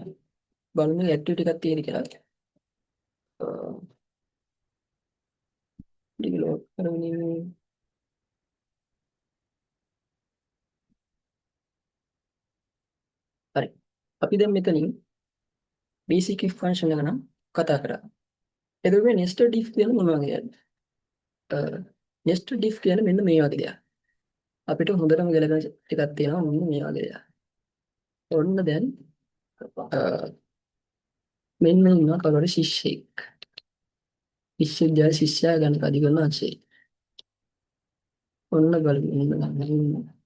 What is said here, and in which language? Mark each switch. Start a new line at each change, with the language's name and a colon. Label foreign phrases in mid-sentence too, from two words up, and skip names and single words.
Sinhala: බලමු ඇක්ටිවිටි එකක් තියෙන කියලා. ටික ලෝඩ් කරමින් හරි. අපි දැන් මෙතනින්
English: basic if function
Sinhala: එක නම් කතා කරා. එතකොට මේ
English: nested if
Sinhala: කියන්නේ මොන වගේද?
English: nested if
Sinhala: කියන්නේ මෙන්න මේ වගේ දෙයක්. අපිට හොඳටම ගැලපෙන ටිකක් තියෙනවා මෙන්න මේ වගේ දෙයක්. ඔන්න දැන් මෙන්න ඉන්නවා කවුරු ශිෂ්‍යෙක්. විශ්වවිද්‍යාල ශිෂ්‍යයා ගැන අධිකරණ අංශේ. ඔන්න බලමු.